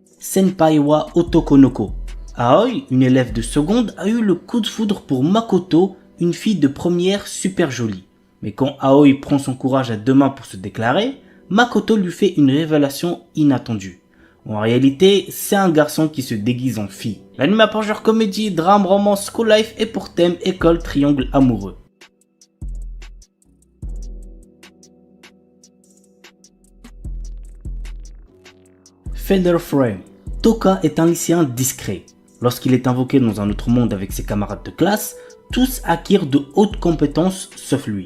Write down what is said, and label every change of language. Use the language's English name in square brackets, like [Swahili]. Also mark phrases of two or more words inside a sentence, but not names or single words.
[French] Senpai wa Otokonoko. Aoi, une élève de seconde, a eu le coup de foudre pour Makoto, une fille de première super jolie. Mais quand Aoi prend son courage à deux mains pour se déclarer, Makoto lui fait une révélation inattendue. En réalité, c'est un garçon qui se déguise en fille. L'anime pour genre comédie, drame, romance, [English] school life [French] et pour thème école, triangle amoureux. Feather Frame. Toka est un lycéen discret. Lorsqu'il est invoqué dans un autre monde avec ses camarades de classe, tous acquièrent de hautes compétences sauf lui.